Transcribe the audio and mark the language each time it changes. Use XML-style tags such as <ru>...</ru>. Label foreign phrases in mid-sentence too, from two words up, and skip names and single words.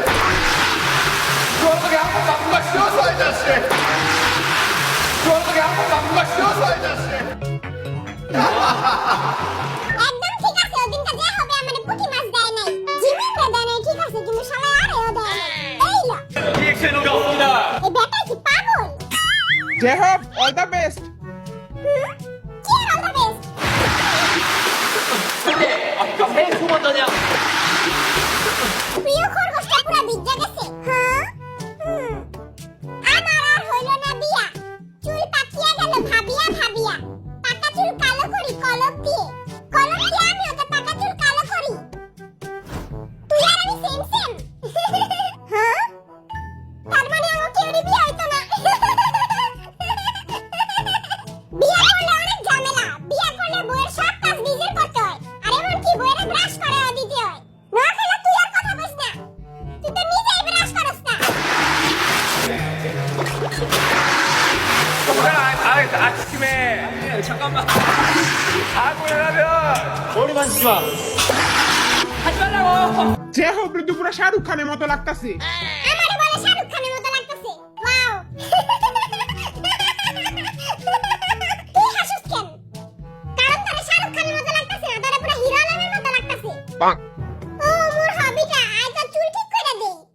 <bn>একদম ঠিক আছে, ওদিনটা যে হবে আমারে পুঁটি মাছ দেয় নাই, জিমিনটা দেয় নাই, ঠিক আছে, কিন্তু শালা আরেও দেয় নাই। এই লো। এই বেটা কি পাগল? যে হোক,</bn> <en>all the best.</en> <bn>কি আর</bn> <en>all the best?</en> <bn>প্রিয় খরগোশটা পুরা ভিজে গেছে। হ্যাঁ? আমার আর হইল না বিয়া। চুল পাকিয়া গেল ভাবিয়া। পাকা চুল কালো করি কলম দিয়ে। আমিও তো পাকা চুল কালো করি। তুই আর আমি সেম। হ্যাঁ? তার মানে আমার কেউরি বিয়া হইতো না। বিয়া করলে অনেক ঝামেলা। বিয়া করলে বউয়ের সব কাজ নিজের করতে হয়। আর এমনকি বউয়ের ব্রাশ করেও দিতে হয়। না খেলে তুই আর কথা বলিস না। তুই তো নিজেই ব্রাশ করস না।</bn> <ko>잠깐만. 머리만 쓰지 마. 하지 말라고.</ko> <bn>যে হোক ঋতু পুরা শাহরুখ খানের মতো লাগতাছে। আমারে বলে শাহরুখ খানের মতো লাগতেছে। ওয়াও। তুই হাসিস কেন? কারণ তোরে শাহরুখ খানের মতো লাগতেছে না, তোরে পুরো হিরো আলমের মতো লাগতেছে। ও মোর হবিটা, আয় তো চুল ঠিক করে দে।</bn>